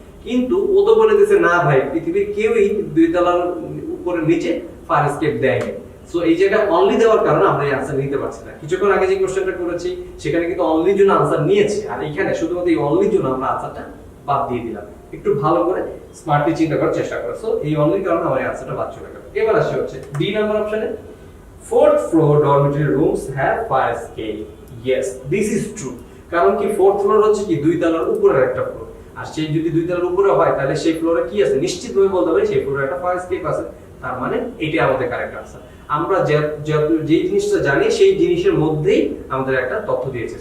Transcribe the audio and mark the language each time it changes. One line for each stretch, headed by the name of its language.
Bangla: কিন্তু ও তো বলে দিয়েছে না ভাই পৃথিবীর কেউই 2 তলার উপরে নিচে ফায়ার এসকেপ দেয়নি। সো এই জায়গায় অনলি দেওয়ার কারণে আমরা এই আনসার নিতে পারছি না। কিছুক্ষণ আগে যে কোশ্চেনটা করেছি সেখানে কিন্তু অনলি জন্য আনসার নিয়েছি, আর এখানে শুধুমাত্র এই অনলি জন্য আমরা আনসারটা বাদ দিয়ে দিলাম। একটু ভালো করে স্মার্টলি চিন্তা করার চেষ্টা করো। সো এই অনলি কারণে আমার এই আনসারটা বাদ চলে গেল। এবার আসি হচ্ছে ডি নাম্বার অপশনে,
English: fourth floor dormitory rooms have fire escape. Yes, this is true.
Bangla: কারণ কি fourth floor হচ্ছে কি 2 তলার উপরের একটা ফ্লোর, আর সেই যদি 2 তলার উপরে হয় তাহলে সেই ফ্লোরে কি আছে নিশ্চিতভাবে বলতে হবে সেই ফ্লোরে একটা ফায়ার এসকেপ আছে। তার মানে এটাই আমাদের কারেক্ট আনসার। আমরা যে জিনিসটা জানি সেই জিনিসের মধ্যেই আমাদের একটা তথ্য দিয়েছে।